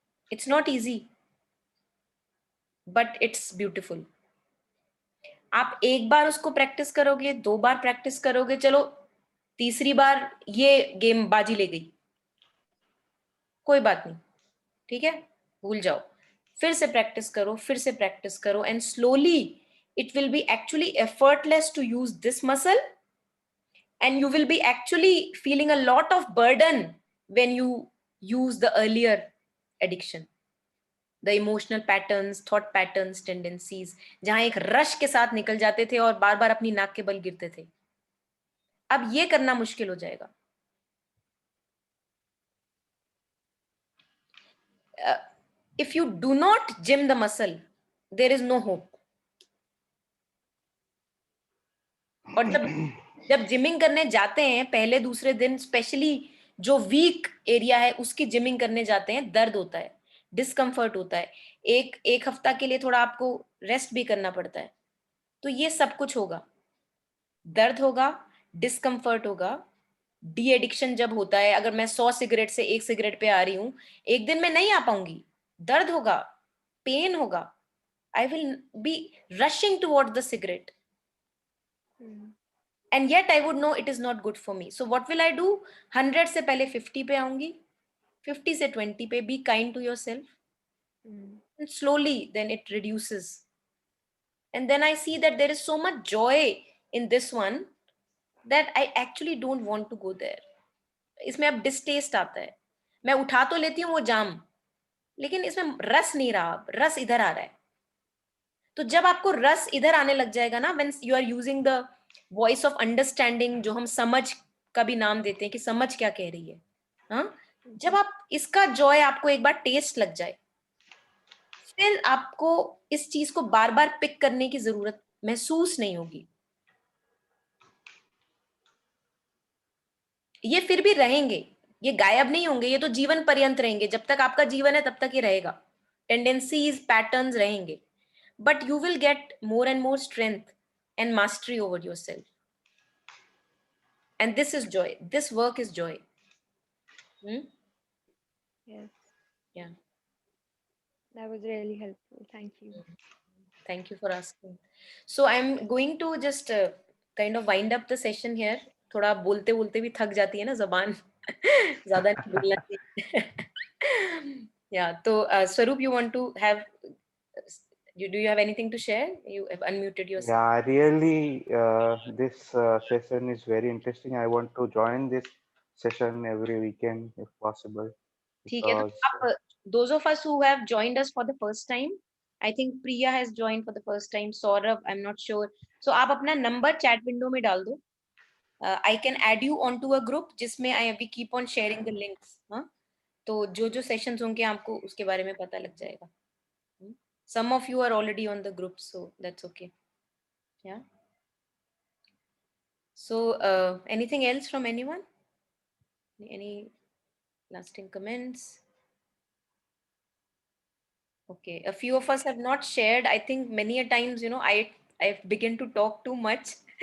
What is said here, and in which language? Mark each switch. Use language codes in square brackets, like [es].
[en] It's not easy but it's beautiful. [hi] आप एक बार उसको प्रैक्टिस करोगे, 2 बार प्रैक्टिस करोगे, चलो तीसरी बार ये गेम बाजी ले गई, कोई बात नहीं, ठीक है, भूल जाओ। फिर से प्रैक्टिस करो, [en] फिर से प्रैक्टिस करो, and slowly it will be actually effortless to use this muscle, and you will be actually feeling a lot of burden when you use the earlier addiction, the emotional patterns, thought patterns, tendencies, [hi] जहां एक rush के साथ निकल जाते थे और बार बार अपनी नाक के बल गिरते थे। अब ये करना मुश्किल हो जाएगा। [en] If you do not gym the muscle, there is no hope. [hi] और जब जिमिंग करने जाते हैं पहले दूसरे दिन, स्पेशली जो वीक एरिया है उसकी जिमिंग करने जाते हैं, दर्द होता है, डिस्कम्फर्ट होता है, एक एक हफ्ता के लिए थोड़ा आपको रेस्ट भी करना पड़ता है। तो ये सब कुछ होगा, दर्द होगा, डिस्कम्फर्ट होगा। डी एडिक्शन जब होता है, अगर मैं 100 सिगरेट से 1 सिगरेट पे आ रही हूँ, एक दिन में नहीं आ पाऊंगी, दर्द होगा, पेन होगा, [en] I will be rushing toward the cigarette, and yet I would know it is not good for me. So what will I do? [hi] 100 से पहले 50 पे आऊंगी, 50 से 20 पे। [en] Be kind to yourself, and slowly then it reduces, and then I see that there is so much joy in this one that I actually don't want to go there. [hi] इसमें अब distaste आता है, मैं उठा तो लेती हूँ वो जाम, लेकिन इसमें रस नहीं रहा, अब रस इधर आ रहा है। तो जब आपको रस इधर आने लग जाएगा ना, [en] when you are using the voice of understanding, [hi] जो हम समझ का भी नाम देते हैं कि समझ क्या कह रही है, हाँ, जब आप इसका जॉय आपको एक बार टेस्ट लग जाए, फिर आपको इस चीज को बार बार पिक करने की जरूरत महसूस नहीं होगी। ये फिर भी रहेंगे, ये गायब नहीं होंगे, ये तो जीवन पर्यंत रहेंगे, जब तक आपका जीवन है तब तक ये रहेगा, टेंडेंसीज पैटर्न्स रहेंगे, [en] But you will get more and more strength and mastery over yourself, and this is joy, this work is joy. Yes, Yeah, that was really helpful. Thank you. thank you for asking. So I'm going to just kind of wind up the session here. [hi] थोड़ा बोलते बोलते भी थक जाती है ना जबान, ज्यादा नहीं बोलना चाहिए। [en] Yeah, तो Swaroop, you want to have, do you have anything to share? You have unmuted yourself. Yeah, really, this session is very interesting. I want to join this session every weekend if possible [hi] ठीक है, तो [en] because आप, those of us who have joined us for the first time, I think Priya has joined for the first time, Saurabh, I'm not sure. [hi] So आप अपना number chat window में डाल दो, [en] I can add you onto a group [hi] जिसमें [en] we keep on sharing the links, [hi] हाँ, तो जो जो सेशंस होंगे आपको उसके बारे में पता लग जाएगा। [en] Some of you are already on the group, so that's okay. Yeah. So anything else from anyone? Any lasting comments? Okay, a few of us have not shared. I think many a times, I begin to talk too much.